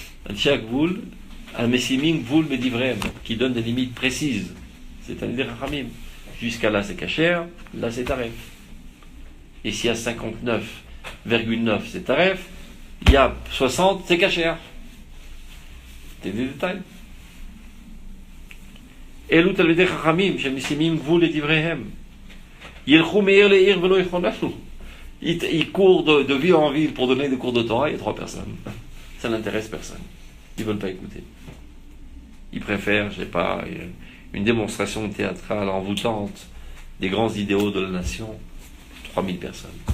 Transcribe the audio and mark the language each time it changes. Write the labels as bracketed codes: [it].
[he] אנשי הגבול, המשימים גבול בדבריהם, [fr] qui donnent des limites précises. C'est un des Chachamim. Jusqu'à là, c'est kasher, là, c'est taref. Et s'il y a 59,9, c'est taref, il y a 60, c'est kasher. C'est des détails. [he] אלו תלמידי חכמים שמשימים גבול לדבריהם. ילכו מעיר לעיר ולא יכוננו. [fr] Ils courent de ville en ville pour donner des cours de Torah, il y a 3 personnes. Ça n'intéresse personne. Ils ne veulent pas écouter. Ils préfèrent, je ne sais pas, une démonstration théâtrale envoûtante des grands idéaux de la nation. 3000 personnes.